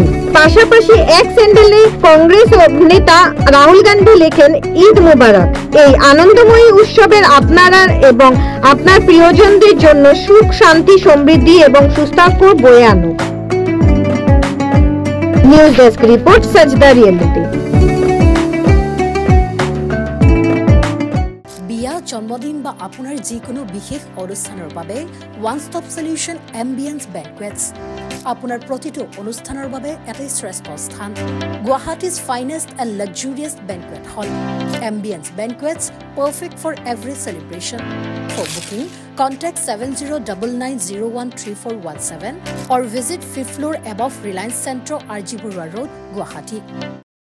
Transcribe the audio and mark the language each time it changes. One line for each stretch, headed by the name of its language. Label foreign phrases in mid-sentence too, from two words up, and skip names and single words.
Bangla: পাশাপাশি এক স্যান্ডেলে কংগ্রেস নেতা রাহুল গান্ধী লেখেন, ঈদ মুবারক। এই আনন্দময়ী উৎসবের আপনারা এবং আপনার প্রিয়জনদের জন্য সুখ, শান্তি, সমৃদ্ধি এবং সুস্বাস্থ্য বয়ে আনুক। নিউজ ডেস্ক রিপোর্ট, সাজদা রিয়েলিটি।
Assamese: বিয়া, জন্মদিন বা আপোনাৰ যিকোনো বিশেষ অনুষ্ঠানৰ বাবে
English: one stop solution
Assamese: এম্বিয়েন্স বেংকুৱেটছ। আপোনাৰ প্ৰতিটো অনুষ্ঠানৰ বাবে এটাই শ্ৰেষ্ঠ স্থান,
English: Guwahati's finest and luxurious banquet hall. Ambience Banquets, perfect for every celebration. For booking, contact 7099013417 or visit 5th floor above Reliance Centro, RG Burwa Road, Guwahati.